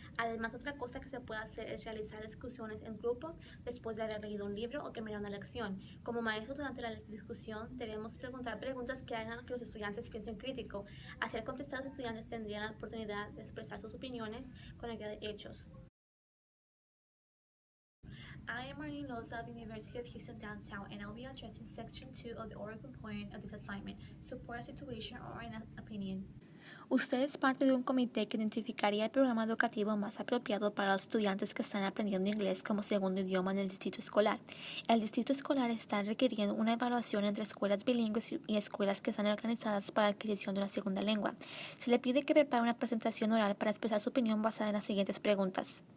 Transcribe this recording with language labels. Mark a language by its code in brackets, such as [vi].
[es] Además, otra cosa que se puede hacer es realizar discusiones en grupo después de haber leído un libro o terminar una lección. Como maestros, durante la discusión debemos preguntar preguntas que hagan que los estudiantes piensen crítico. Así, al contestar, los estudiantes tendrían la oportunidad de expresar sus opiniones con ayuda de hechos. [en] I am Maureen Loza of the University of Houston Downtown, and I'll be addressing Section 2 of the oral component of this assignment, support a situation or an opinion. [es] Usted es parte de un comité que identificaría el programa educativo más apropiado para los estudiantes que están aprendiendo inglés como segundo idioma en el distrito escolar. El distrito escolar está requiriendo una evaluación entre escuelas bilingües y escuelas que están organizadas para la adquisición de una segunda lengua. Se le pide que prepare una presentación oral para expresar su opinión basada en las siguientes preguntas.